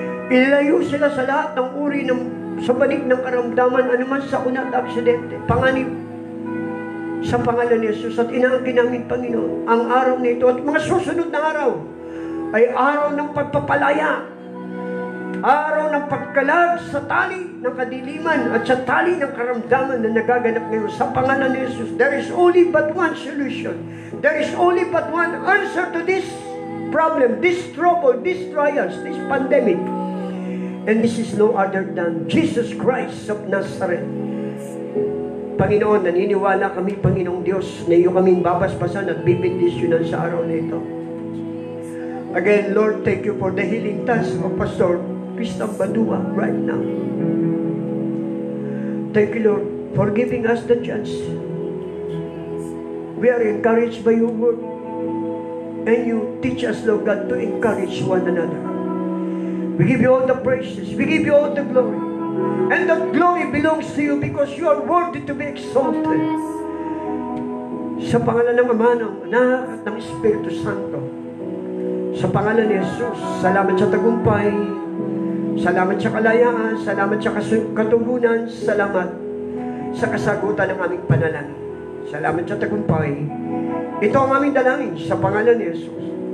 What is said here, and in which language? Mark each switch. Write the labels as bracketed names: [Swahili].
[Filipino] Ilayo sila sa lahat ng uri ng sa banig ng karamdaman, anuman sa unat aksidente, panganib, sa pangalan ni Jesus. At inaangkin namin, Panginoon, ang araw na ito at mga susunod na araw ay araw ng pagpapalaya, araw ng pagkalag sa tali ng kadiliman at sa tali ng karamdaman na nagaganap ngayon sa pangalan ni Jesus. [English] There is only but one solution. There is only but one answer to this problem, this trouble, these trials, this pandemic. And this is no other than Jesus Christ of Nazareth. [Filipino] Panginoon, naniniwala kami, Panginoong Diyos, na iyo kaming babasbasan at bibindisyonan sa araw na ito. [English] Again, Lord, thank you for the healing touch of Pastor Christian Badua right now. Thank you, Lord, for giving us the chance. We are encouraged by your word. And you teach us, Lord God, to encourage one another. We give you all the praises. We give you all the glory. And the glory belongs to you because you are worthy to be exalted. [Filipino] Sa pangalan ng Ama, ng Anak, at ng Espiritu Santo. Sa pangalan ni Jesus, salamat sa tagumpay. Salamat sa kalayaan. Salamat sa katugunan. Salamat sa kasagutan ng aming panalangin. Salamat sa tagumpay. Ito ang aming dalangin sa pangalan ni Jesus.